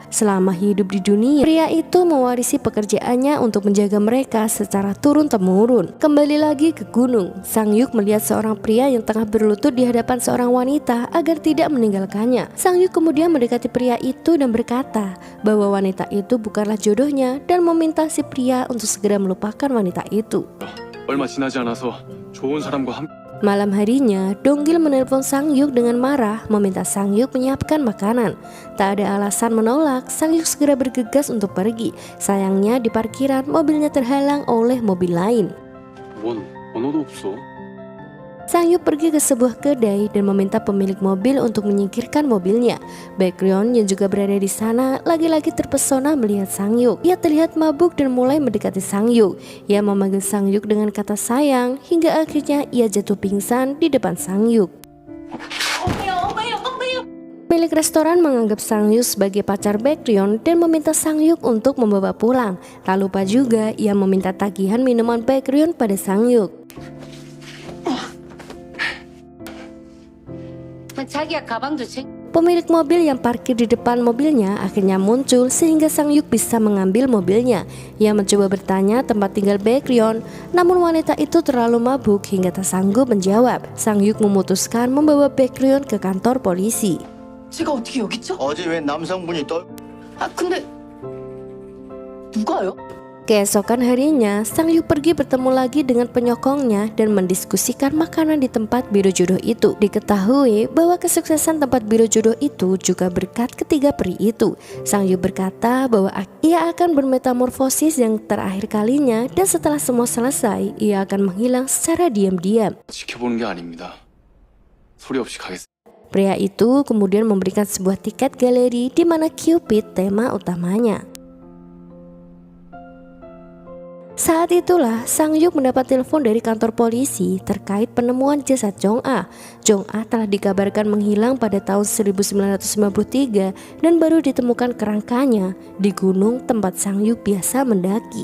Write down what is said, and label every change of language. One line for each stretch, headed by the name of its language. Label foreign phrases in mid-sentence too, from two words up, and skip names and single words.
Indonesian: Selama hidup di dunia, pria itu mewarisi pekerjaannya untuk menjaga mereka secara turun-temurun. Kembali lagi ke gunung, Sangyuk melihat seorang pria yang tengah berlutut di hadapan seorang wanita agar tidak meninggalkannya. Sangyuk kemudian mendekati pria itu dan berkata bahwa wanita itu bukanlah jodohnya dan meminta si pria untuk segera melupakan wanita itu.
Korean: 얼마 지나지 않아서 좋은 사람과 함께
Indonesian: Malam harinya, Donggil menelpon Sangyuk dengan marah meminta Sangyuk menyiapkan makanan. Tak ada alasan menolak, Sangyuk segera bergegas untuk pergi. Sayangnya di parkiran mobilnya terhalang oleh mobil lain.
Korean: 원 번호도 없어.
Indonesian: Sangyuk pergi ke sebuah kedai dan meminta pemilik mobil untuk menyingkirkan mobilnya. Baekhyun yang juga berada di sana lagi-lagi terpesona melihat Sangyuk. Ia terlihat mabuk dan mulai mendekati Sangyuk. Ia memanggil Sangyuk dengan kata sayang hingga akhirnya ia jatuh pingsan di depan Sangyuk. Milik restoran menganggap Sangyuk sebagai pacar Baekhyun dan meminta Sangyuk untuk membawa pulang. Tak lupa juga ia meminta tagihan minuman Baekhyun pada Sangyuk.
Korean: 자기야 가방도
Indonesian: Pemilik mobil yang parkir di depan mobilnya akhirnya muncul sehingga Sangyuk bisa mengambil mobilnya. Ia mencoba bertanya tempat tinggal Baekhyun, namun wanita itu terlalu mabuk hingga tak sanggup menjawab. Sangyuk memutuskan membawa Baekhyun ke kantor polisi.
Korean: 제가 어떻게 여기 있죠? 어제 웬 남성분이 아 근데 누가요?
Indonesian: Keesokan harinya, Sangyuk pergi bertemu lagi dengan penyokongnya dan mendiskusikan makanan di tempat biro jodoh itu. Diketahui bahwa kesuksesan tempat biro jodoh itu juga berkat ketiga peri itu. Sangyuk berkata bahwa ia akan bermetamorfosis yang terakhir kalinya dan setelah semua selesai, ia akan menghilang secara diam-diam.
Korean: 지켜보는 게 아닙니다. 소리 없이 가겠습니다.
Indonesian: Pria itu kemudian memberikan sebuah tiket galeri di mana Cupid tema utamanya. Saat itulah Sangyuk mendapat telepon dari kantor polisi terkait penemuan jasad Jong-ah. Jong-ah telah dikabarkan menghilang pada tahun 1993 dan baru ditemukan kerangkanya di gunung tempat Sangyuk biasa mendaki.